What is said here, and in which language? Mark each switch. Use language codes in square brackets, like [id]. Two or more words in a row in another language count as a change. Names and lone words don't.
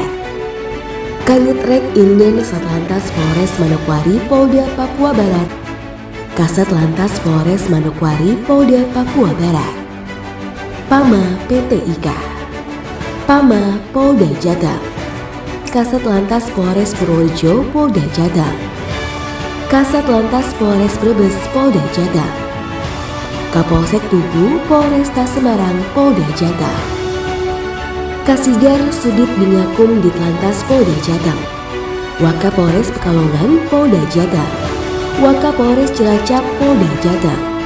[id] Kanit Rek Inden Satlantas Polres Manokwari Polda Papua Barat, Kasat Lantas Polres Manokwari Polda Papua Barat, Pama PT IKA, Pama Polda Jatam, Kasat Lantas Polres Purworejo Polda Jatam, Kasat Lantas Polres Brebes Polda Jatam, Kapolsek Tugu Polresta Semarang Polda Jatam, Kasigar Sudit Bingakum Ditlantas Polda Jatam, Wakapolres Pekalongan Polda Jatam, Wakapolres Cilacap Polda Jatam,